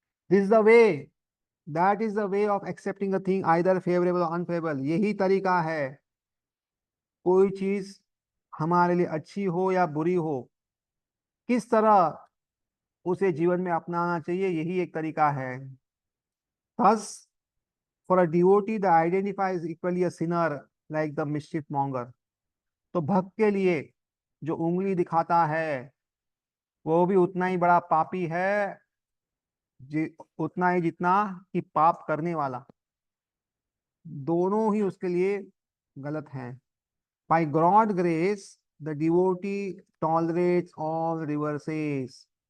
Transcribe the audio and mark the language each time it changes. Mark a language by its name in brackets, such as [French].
[English] This is the way, that is the way of accepting a thing either favourable और unfavourable. [Hindi] यही तरीका है, कोई चीज हमारे लिए अच्छी हो या बुरी हो, किस तरह उसे जीवन में अपनाना चाहिए, यही एक तरीका है। [English] Thus, for a devotee, the identify is equally a sinner like the mischief monger. [Hindi] तो भक्त के लिए जो उंगली दिखाता है वो भी उतना ही बड़ा पापी है, उतना ही जितना कि पाप करने वाला। दोनों ही उसके लिए गलत हैं। [English] By God grace, the devotee tolerates all reverses.